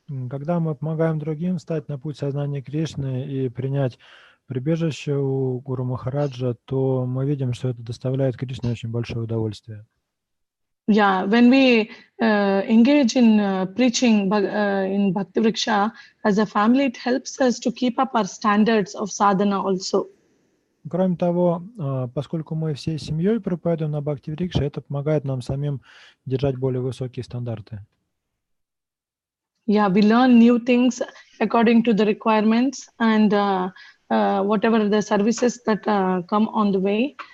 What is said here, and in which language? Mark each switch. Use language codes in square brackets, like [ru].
[ru] Когда мы помогаем другим встать на путь сознания Кришны и принять прибежище у Гуру Махараджа, то мы видим, что это доставляет Кришне очень большое удовольствие. [en] Yeah, when we engage in preaching in Bhakti Vriksha as a family, it helps us to keep up our standards of sadhana also. [ru] Кроме того, поскольку мы всей семьей проповедуем на Бхакти Врикше, это помогает нам самим держать более высокие стандарты. [en] Yeah, we learn new things according to the requirements and whatever the services that come on the way.